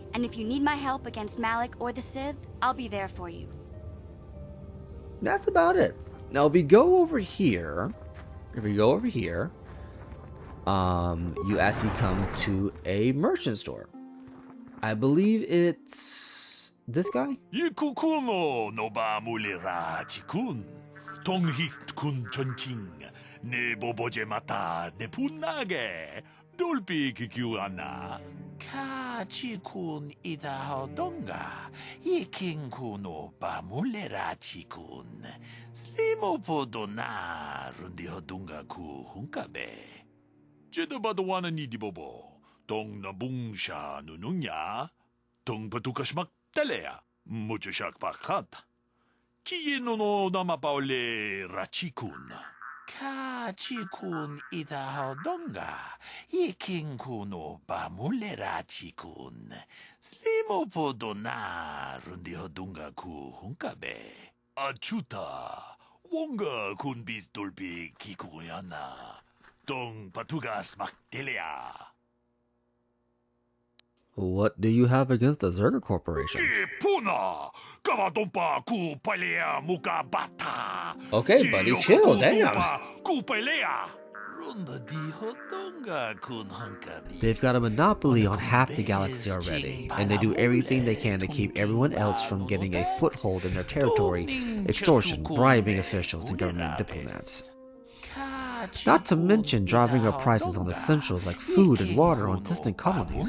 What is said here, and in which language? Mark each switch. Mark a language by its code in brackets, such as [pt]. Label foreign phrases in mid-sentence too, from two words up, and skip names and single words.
[en] And if you need my help against Malik or the Sith, I'll be there for you. That's about it. Now, if we go over here, you actually come to a merchant store. I believe it's this guy? Ikukuno no ba mulira chikun. Tonghit kun chonching. Ne boboje mata de punage. Dolpi kikiwana. Ka chikun ida hodonga. Iking kuno ba mulira chikun. Slimo podona rundi hodunga ku hunkabe. Jedo badawana ni dibobo. Tong nabungsha nununya. Tong patukashmak telea. Mucho shak pakat. Kiye no namapaole rachikun. Ka chikun ida hodonga. Iking kuno ba mulera chikun. Slimo podona rundi hodunga ku hunkabe. Achuta. Wonga kun bis dolpi kikuyana. Tong patugas maktelea. What do you have against the Zerga Corporation? Puna! Kavadompa ku palea muka bata. Okay, buddy, chill, damn. Ku palea. Runda di hodonga kun hunkabi. They've got a monopoly on half the galaxy already, and they do everything they can to keep everyone else from getting a foothold in their territory, extortion, bribing officials and government diplomats. Not to mention driving up prices on essentials like food and water on distant colonies.